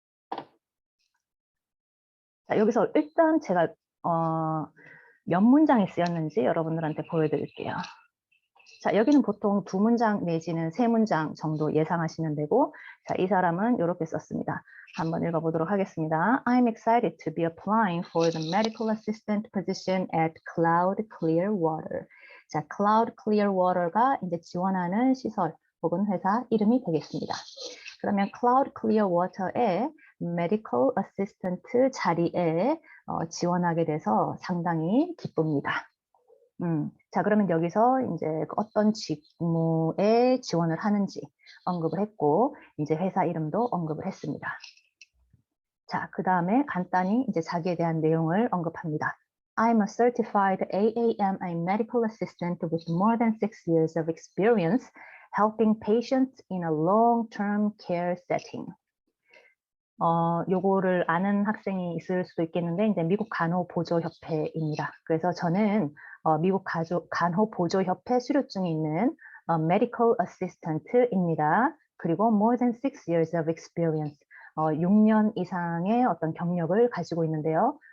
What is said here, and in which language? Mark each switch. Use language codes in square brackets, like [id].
[ko] 자, 여기서 일단 제가 몇 문장이 쓰였는지 여러분들한테 보여드릴게요. 자, 여기는 보통 2문장 내지는 3문장 정도 예상하시면 되고, 자, 이 사람은 이렇게 썼습니다. 한번 읽어보도록 하겠습니다. [en] I'm excited to be applying for the medical assistant position at Cloud Clearwater. [ko] 자, Cloud Clearwater가 이제 지원하는 시설 혹은 회사 이름이 되겠습니다. 그러면 Cloud Clearwater의 medical assistant 자리에 지원하게 돼서 상당히 기쁩니다. 자, 그러면 여기서 이제 어떤 직무에 지원을 하는지 언급을 했고, 이제 회사 이름도 언급을 했습니다. 자, 그 다음에 간단히 이제 자기에 대한 내용을 언급합니다. [en] I'm a certified AAMI medical assistant with more than 6 years of experience helping patients in a long-term care setting. [ko] 요거를 아는 학생이 있을 수도 있겠는데, 이제 미국 간호보조협회입니다. 그래서 저는 미국 간호보조협회 수료증이 있는 medical assistant입니다. 그리고 [en] more than 6 years of experience, [ko] 6년 이상의 어떤 경력을 가지고 있는데요.